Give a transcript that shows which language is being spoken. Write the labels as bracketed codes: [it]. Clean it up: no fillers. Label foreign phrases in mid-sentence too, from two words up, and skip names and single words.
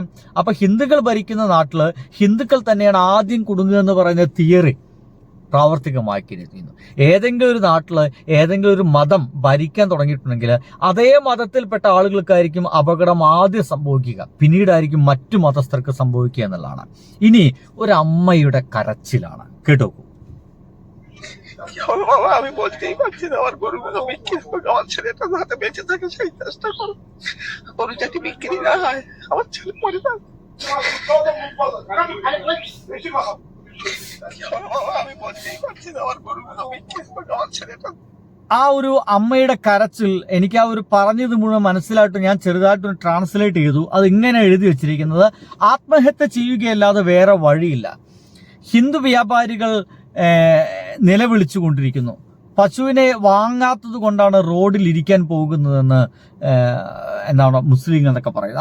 [ml] അപ്പൊ ഹിന്ദുക്കൾ ഭരിക്കുന്ന നാട്ടില് ഹിന്ദുക്കൾ തന്നെയാണ് ആദ്യം കുടുങ്ങുക എന്ന് പറയുന്ന തിയറി പ്രാവർത്തികമാക്കിയിരിക്കുന്നു. ഏതെങ്കിലും ഒരു നാട്ടില് ഏതെങ്കിലും ഒരു മതം ഭരിക്കാൻ തുടങ്ങിയിട്ടുണ്ടെങ്കിൽ അതേ മതത്തിൽപ്പെട്ട ആളുകൾക്കായിരിക്കും അപകടം ആദ്യം സംഭവിക്കുക, പിന്നീടായിരിക്കും മറ്റു മതസ്ഥർക്ക് സംഭവിക്കുക എന്നുള്ളതാണ്. ഇനി ഒരു അമ്മയുടെ കരച്ചിലാണ്, കേട്ടോ. [bn] আমি বলতেই পারছি না আমার গরুগুলো বিক্রি হোক, আমার ছেলেটা যাতে বেঁচে থাকে সেই চেষ্টা করো। গরু যাতে বিক্রি না হয়, আমার ছেলে মরে যাবে। আমি বলতেই পারছি না আমার গরুগুলো বিক্রি হোক, আমার ছেলেটা. [ml] ആ ഒരു അമ്മയുടെ കരച്ചിൽ എനിക്ക് ആ ഒരു പറഞ്ഞത് മുഴുവൻ മനസ്സിലായിട്ട് ഞാൻ ചെറുതായിട്ടൊന്ന് ട്രാൻസ്ലേറ്റ് ചെയ്തു. അത് ഇങ്ങനെ എഴുതി വെച്ചിരിക്കുന്നത്: ആത്മഹത്യ ചെയ്യുകയല്ലാതെ വേറെ വഴിയില്ല. ഹിന്ദു വ്യാപാരികൾ നിലവിളിച്ചു കൊണ്ടിരിക്കുന്നു. പശുവിനെ വാങ്ങാത്തത് കൊണ്ടാണ് റോഡിൽ ഇരിക്കാൻ പോകുന്നതെന്ന് എന്താണ് മുസ്ലിങ്ങൾ എന്നൊക്കെ പറയുന്നത്.